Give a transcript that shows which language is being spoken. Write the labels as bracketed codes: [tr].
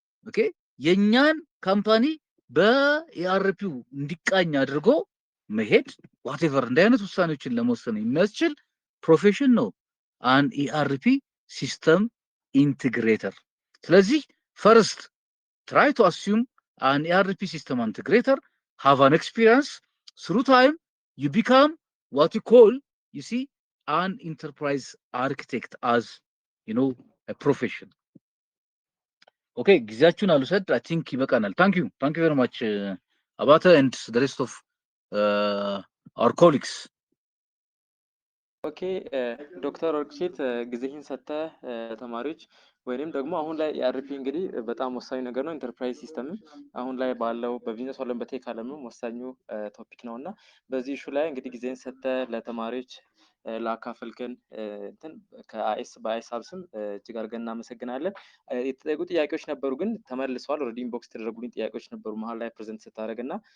[am] ኦኬ የኛን ካምፓኒ በኢአርፒው እንዲቃኝ አድርጎ መሄድ ዋትኤቨር እንደ አይነት ውሳኔዎችን ለመወሰን የሚያስችል ፕሮፌሽን ነው አን ኢአርፒ ሲስተም ኢንቲግሬተር። ስለዚህ ፈርስት [en] try to assume an ERP system integrator, have an experience, through time you become what you call, you see, an enterprise architect as, a profession. Okay, [am] ጊዜያችሁን አልውሰድ። [en] I think [am] ይበቃናል። [en] Thank you very much Abata and the rest of our colleagues. [am] ኦኬ ዶክተር ወርቅሺት ጊዜህን ሰጥተህ ተማሪዎች ወይንም ደግሞ አሁን ላይ ኢአርፒ እንግዲህ በጣም ወሳኝ ነገር ነው። ኢንተርፕራይዝ ሲስተም አሁን ላይ ባለው በቢዝነስ ዓለም በቴክ ዓለምም ወሳኙ ቶፒክ ነው እና በዚህ ኢሹ ላይ እንግዲህ ጊዜህን ሰጥተህ ለተማሪዎች ላካፈልከን እንትን ከአይኤስ በአይሳብ ስም እጅግ አድርገን እናመሰግናለን። የተጠየቁ ጥያቄዎች ነበሩ ግን ተመልሰዋል። ኦልሬዲ ኢንቦክስ የተደረጉልኝ ጥያቄዎች ነበሩ መሀል ላይ ፕሬዘንት ስታደርግ እና